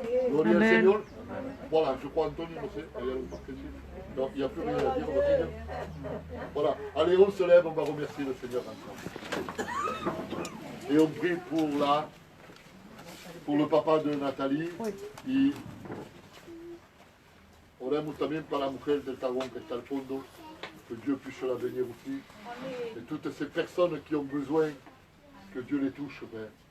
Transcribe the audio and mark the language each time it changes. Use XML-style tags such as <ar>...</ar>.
<es>Gloria al Amen.</es> <fr>Seigneur. Voilà, je crois Anthony, non, il y a le marqué ici. Non, il n'y a plus rien à dire, on va finir. Voilà, allez, on se lève, on va remercier le Seigneur ensemble. Et on prie pour le papa de Nathalie.</fr> <es>Y oremos también para la mujer del talón que está al fondo,</es> <fr>que Dieu puisse la bénir aussi. Et toutes ces personnes qui ont besoin, que Dieu les touche, Père.</fr>